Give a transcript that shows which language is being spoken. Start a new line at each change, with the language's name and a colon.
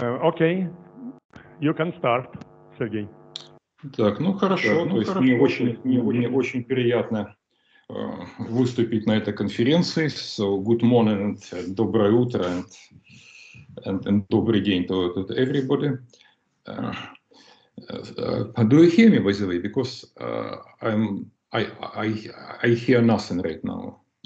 English: Okay, you can start, Sergey.
Russian: Так, ну хорошо, то есть мне очень приятно выступить на этой конференции.
English: So, good morning, and
Russian: доброе утро,
English: and
Russian: добрый день
English: to everybody. Do you hear me, by the way? Because I hear nothing right now.